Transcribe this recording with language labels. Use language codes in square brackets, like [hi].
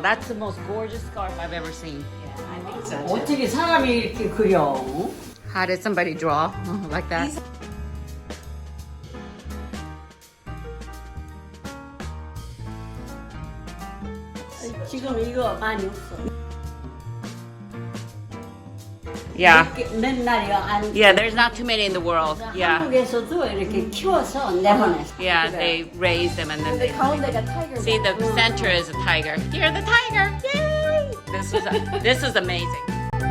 [en] That's the most gorgeous scarf I've ever seen. [ko] 어떻게 사람이 이렇게 그려? [en] How did somebody draw like that? [ko] 지금 이거 많이 없어. [en] Yeah. [ko] 맨날 이거 안. [en] Yeah, there's not too many in the world. Yeah. [ko] 한국에서도 이렇게 키워서 내보냈어. [en] Yeah, they raise them and then they [ko] 가운데가 타이거. [en] see the center is a tiger. You're the tiger. Yay! This is amazing.